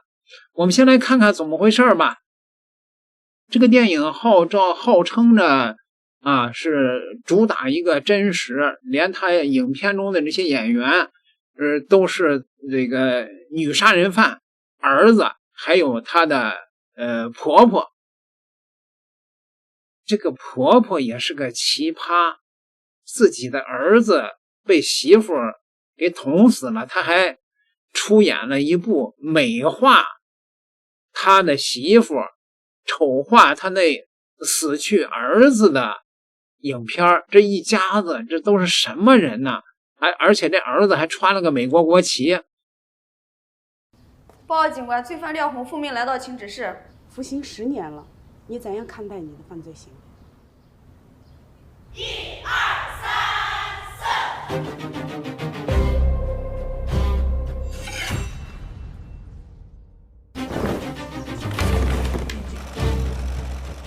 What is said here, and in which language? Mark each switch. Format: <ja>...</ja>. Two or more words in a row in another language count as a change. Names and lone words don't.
<zh>我們先來看看怎麼回事吧。這個電影號稱着啊是主打一個真實，連他影片中的這些演員都是這個女殺人犯兒子，還有她的婆婆。這個婆婆也是個奇葩，自己的兒子被媳婦給捅死了，她還出演了一部美化她的媳婦、醜化她那死去兒子的影片。這一家子這都是什麼人呢？而且這兒子還穿了個美國國旗。報告警官，罪犯廖紅赴命來到請指示，服刑10年了，你怎樣看待你的犯罪行為？1、2、3、4。</zh>